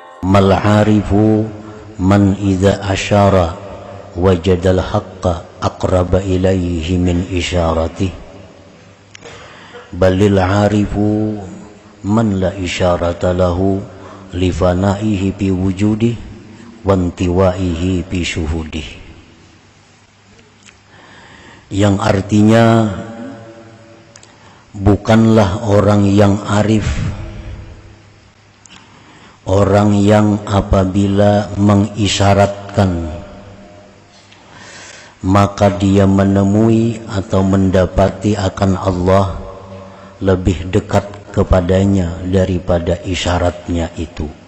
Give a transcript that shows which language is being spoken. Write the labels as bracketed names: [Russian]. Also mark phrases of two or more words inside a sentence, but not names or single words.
[Arabic] ما العارف من إذا أشار وجد الحق أقرب إليه من إشارته بل العارف من لا إشارة له لفنائه بوجوده وانطوائه بشهوده, [Malay] yang artinya bukanlah orang yang arif orang yang apabila mengisyaratkan maka dia menemui atau mendapati akan Allah lebih dekat kepadanya daripada isyaratnya itu.